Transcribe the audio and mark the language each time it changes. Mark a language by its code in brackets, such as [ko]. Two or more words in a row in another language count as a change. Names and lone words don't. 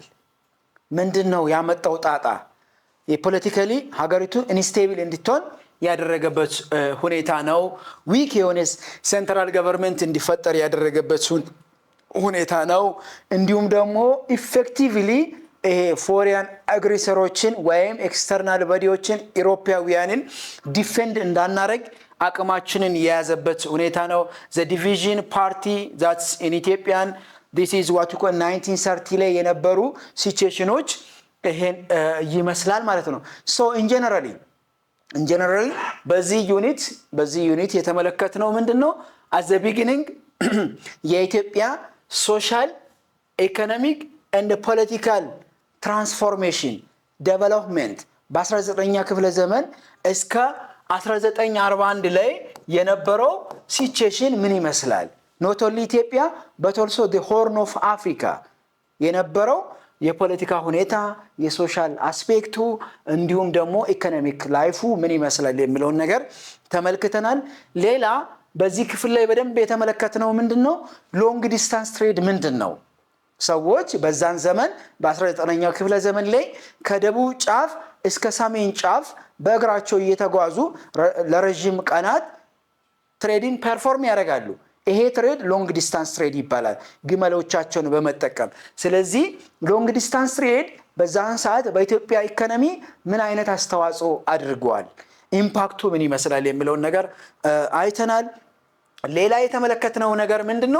[am] ምንድነው ያመጣው ጣጣ? የፖለቲካሊ ሀገሪቱ ኢንስቴብል እንድትሆን ያደረገበት ሁኔታ ነው። ዊክ የሆነ [en] central government [am] እንዲፈጠር ያደረገበት ሁኔታ ነው። እንዲሁም ደግሞ [en] effectively foreign [am] አግሬሰሮችን ወይም ኤክስተርናል ባዲዎችን ኢሮፓውያንን ዲፌንድ እንዳናረግ አቅማችንን የያዘበት ሁኔታ ነው። [en] the division party that's in Ethiopian this is what we call [am] 1930 ላይ የነበሩ ሲቹዌሽኖች ይሄን ይመስላል ማለት ነው። [en] so in generally [am] በዚህ ዩኒት የተመለከትነው ምንድነው? [en] at the beginning [am] የኢትዮጵያ [en] social economic and political transformation development [am] በ19ኛ ክፍለ ዘመን እስከ 1941 ላይ የነበረው ሲቹዌሽን ምን ይመስላል? [en] not only [am] ኢትዮጵያ [en] but also the horn of Africa [am] የነበረው የፖለቲካ ሁኔታ የሶሻል አስፔክቱ እንዲሁም ደግሞ ኢኮኖሚክ ላይፉ ምን ይመስላል የሚለውን ነገር ተመልክተናል። ሌላ በዚህ ክፍል ላይ በደንብ የተመለከትነው ምንድነው? [en] long distance trade ምንድነው? [am] ሰዎች በዛን ዘመን በ19ኛው ክፍለ ዘመን ላይ ከደቡብ ጫፍ እስከ ሰሜን ጫፍ በእግራቸው እየተጓዙ ለረጅም ቀናት [en] trading perform [am] ያደርጋሉ። ይሄ ትሬድ [en] long distance trade [am] ይባላል፣ ግመሎቻቸውን በመጠቀም። ስለዚህ [en] long distance trade [am] በዛን ሰዓት በኢትዮጵያ ኢኮኖሚ ምን አይነት አስተዋጽኦ አድርጓል፣ ኢምፓክቱ ምን ይመስላል የሚለውን ነገር አይተናል። ሌላ የተመለከትነው ነገር ምንድነው?